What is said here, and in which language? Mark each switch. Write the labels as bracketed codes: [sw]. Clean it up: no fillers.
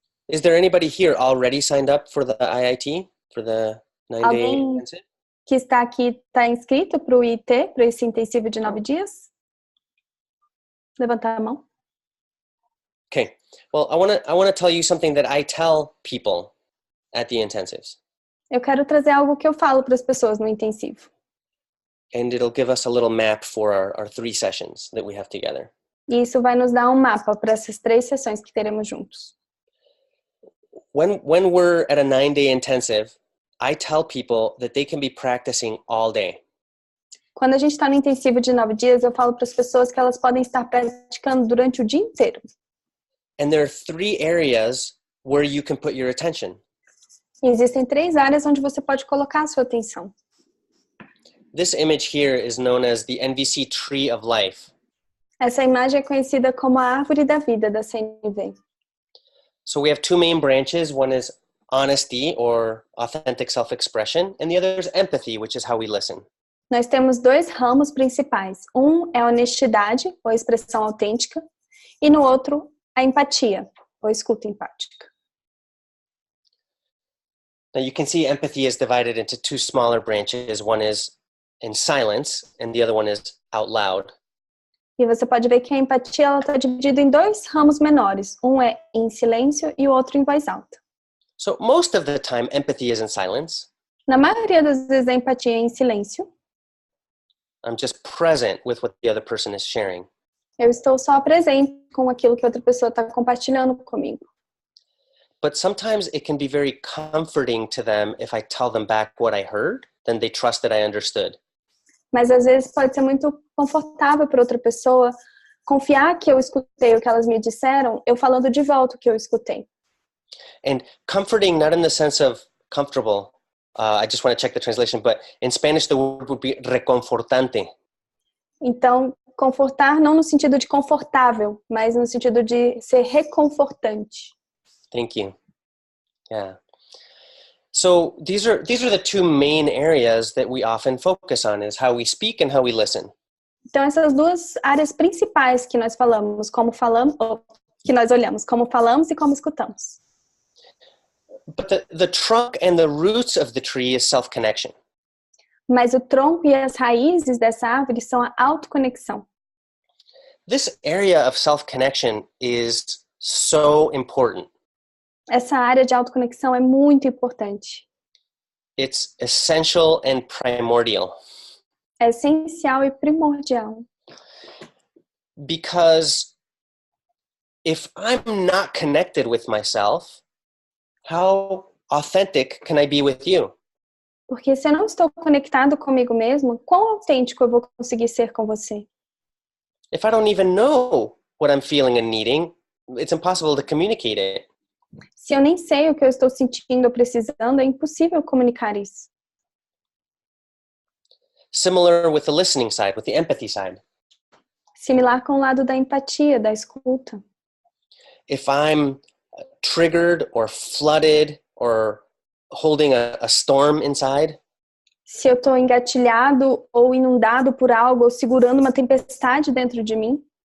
[en] Is there anybody here already signed up for the IIT, for the 9-day intensive? [pt] Que está aqui, está inscrito para o IT, para esse intensivo de 9 dias? levantar a mão. [en] Okay. Well, I want to tell you something that I tell people at the intensives. [pt] Eu quero trazer algo que eu falo para as pessoas no intensivo. [en] And it'll give us a little map for our 3 sessions that we have together. [pt] E isso vai nos dar um mapa para essas 3 sessões que teremos juntos. [en] When we're at a 9-day intensive, I tell people that they can be practicing all day. [pt] Quando a gente está no intensivo de 9 dias, eu falo para as pessoas que elas podem estar praticando durante o dia inteiro. [en] And there are 3 areas where you can put your attention. [pt] E existem 3 áreas onde você pode colocar a sua atenção. [en] This image here is known as the NVC Tree of Life. [pt] Essa imagem é conhecida como a árvore da vida da CNV. [en] So we have 2 main branches. One is honesty or authentic self-expression, and the other is empathy, which is how we listen. [pt] Nós temos 2 ramos principais. Um é a honestidade, ou expressão autêntica, e no outro, a empatia, ou escuta empática. [en] Now you can see empathy is divided into 2 smaller branches. One is in silence, and the other one is out loud. [pt] E você pode ver que a empatia está dividida em 2 ramos menores. Um é em silêncio e o outro em voz alta. [en] So most of the time, empathy is in silence. [pt] Na maioria das vezes, a empatia é em silêncio. [en] I'm just present with what the other person is sharing. [pt] Eu estou só presente com aquilo que outra pessoa está compartilhando comigo. [en] But sometimes it can be very comforting to them if I tell them back what I heard, then they trust that I understood. [pt] Mas às vezes pode ser muito confortável para outra pessoa confiar que eu escutei o que elas me disseram, eu falando de volta o que eu escutei. [en] And comforting, not in the sense of comfortable. I just want to check the translation, but in Spanish the word would be reconfortante. [pt] Então, confortar não no sentido de confortável, mas no sentido de ser reconfortante. [en] Thank you. Yeah. So these are the 2 main areas that we often focus on, is how we speak and how we listen. [pt] Então, essas 2 áreas principais que nós falamos, que nós olhamos, como falamos e como escutamos. [en] But the trunk and the roots of the tree is self-connection. [pt] Mas o tronco e as raízes dessa árvore são a autoconexão. [en] This area of self-connection is so important. [pt] Essa área de autoconexão é muito importante. [en] It's essential and primordial. [pt] É essencial e primordial. [en] Because if I'm not connected with myself, how authentic can I be with you? [pt] Porque se eu não estou conectado comigo mesmo, quão autêntico eu vou conseguir ser com você? [en] If I don't even know what I'm feeling and needing, it's impossible to communicate it. [pt] Se eu nem sei o que eu estou sentindo ou precisando, é impossível comunicar isso. [en] Similar with the listening side, with the empathy side. [pt] Similar com o lado da empatia, da escuta. [en] If I'm triggered or flooded or holding a storm inside, [pt] Se eu estou engatilhado ou inundado por algo, ou segurando uma tempestade dentro de mim,